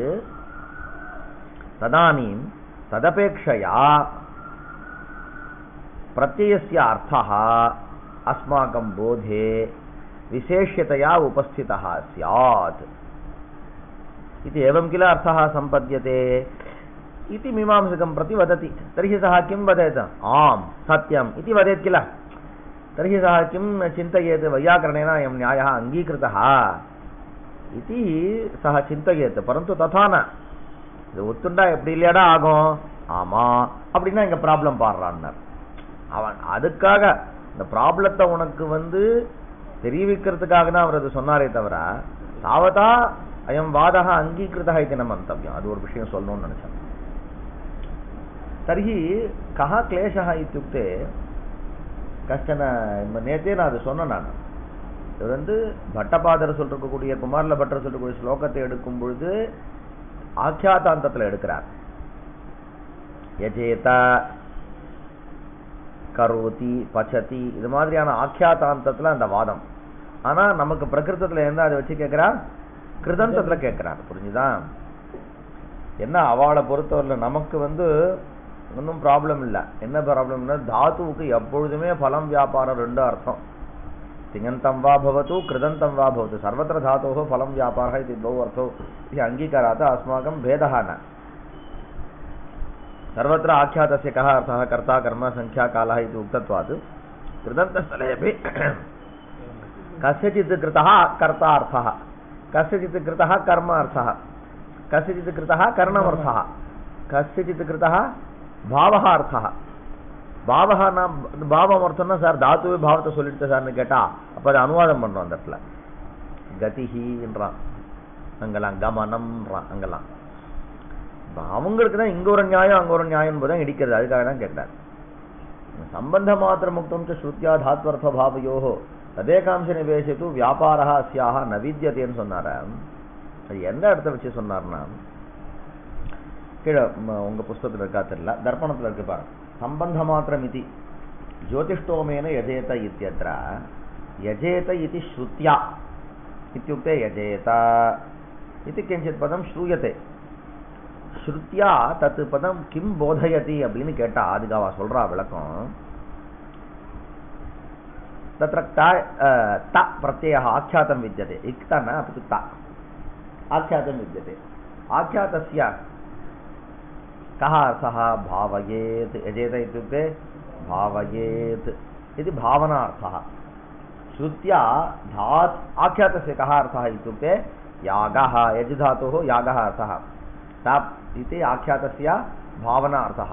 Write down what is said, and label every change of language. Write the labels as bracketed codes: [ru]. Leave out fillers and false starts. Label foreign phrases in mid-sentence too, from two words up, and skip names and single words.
[sa] तदानीं तदपेक्षया प्रत्ययस्य अर्थः अस्माकं बोधे विशेष्यतया उपस्थितः स्यात् इति एवं किल अर्थः सम्पद्यते इति मीमांसकं प्रति वदति। तर्हि सः किं वदेत्? आम् सत्यम् इति वदेत् किल। तर्हि सः किं चिन्तयेत्? वैयाकरणेन अयं न्यायः अङ्गीकृतः इति सः चिन्तयेत्। परन्तु तथा न, [ta] இது ஒத்துண்டா எப்படி இல்லையாடா ஆகும்? ஆமா அப்படின்னா இங்க ப்ராப்ளம் பாடுறான்னார் அவன். அதுக்காக இந்த ப்ராப்ளத்தை உனக்கு தெரிவிக்கிறதுக்காக தான் அவர் அது சொன்னாரே தவிர [sa] तावता अयं वादः अङ्गीकृतः इति न मन्तव्यम्. [ta] அது ஒரு விஷயம் சொல்லணும்னு நினைச்சேன். [sa] तर्हि कः क्लेशः इत्युक्ते कश्चन [ta] நேத்தே நான் அது சொன்னேன். நான் இது பட்டபாதர் சொல்லிருக்கக்கூடிய குமாரல பட்டர் சொல்லக்கூடிய ஸ்லோகத்தை எடுக்கும் பொழுது ஆக்கியாதாந்தத்தில் எடுக்கிறார். [sa] यजेत करोति पचति [ta] இது மாதிரியான ஆக்கியாதாந்தத்தில் அந்த வாதம். ஆனா நமக்கு பிரகிருதத்தில் இருந்தா அதை வச்சு கேட்கிறார், கிருதந்தத்துல கேட்கிறார். புரிஞ்சுதான்? என்ன அவளை பொறுத்தவரை நமக்கு ஒன்றும் ப்ராப்ளம் இல்லை. என்ன ப்ராப்ளம்னா, தாத்துவுக்கு எப்பொழுதுமே பலம் வியாபாரம் ரெண்டு அர்த்தம். [sa] तिङन्तं वा भवतु कृदन्तं वा भवतु सर्वत्र धातोः फलं व्यापारः इति द्वौ अर्थौ इति अङ्गीकारात् अस्माकं भेदः न। सर्वत्र आख्यातस्य कः अर्थः? कर्ता कर्म संख्या कालः इति उक्तत्वात् कृदन्तस्थले अपि कस्यचित् कृतः कर्ता अर्थः, कस्यचित् कृतः कर्म अर्थः, कस्यचित् कृतः करणमर्थः, कस्यचित् कृतः भावः अर्थः. [ta] பாவம் அர்த்தம்னா சார் தாத்துவே பாவத்தை சொல்லிட்டு சார்னு கேட்டா அப்ப அதை அனுவாதம் பண்றோம். அந்த இடத்துல கதிஹின்றான், அங்கெல்லாம் கமனம்ன்றான். அங்கெல்லாம் அவங்களுக்கு தான் இங்க ஒரு நியாயம் அங்க ஒரு நியாயம் போதுதான் இடிக்கிறது. அதுக்காக தான் கேட்டார். [sa] सम्बन्ध मात्रम् उक्तं श्रुत्या धात्वर्थ भावयोः तदेकांश निवेशी तु व्यापारः अस्याः न विद्यते சொன்னார. [ta] அது எந்த இடத்த வச்சு சொன்னார்னா, கீழே உங்க புஸ்தகத்தில் இருக்கா தெரியல, தர்ப்பணத்தில் இருக்கு பாருங்க. [sa] संबंध मात्रमिति ज्योतिष्टोमेन यजेत इत्यत्र यजेत इति श्रुत्या इत्युक्ते यजेत इति किञ्चित् पदं श्रूयते. श्रुत्या तत् पदं किं बोधयति [ta] அப்படின்னு கேட்டா அதுக்கு அவ சொல்றா விளக்கம். [sa] तत्र त प्रत्ययः आख्यातं विद्यते, इक्त न अपि तु त आख्यातं विद्यते। आख्यातस्य कः अर्थः? भावयेत्। यजेत इत्युक्ते भावयेत् इति भावनार्थः। श्रुत्या आख्यातस्य कः अर्थः इत्युक्ते यागः, यज् धातुः यागः अर्थः, तत् इति आख्यातस्य भावनार्थः।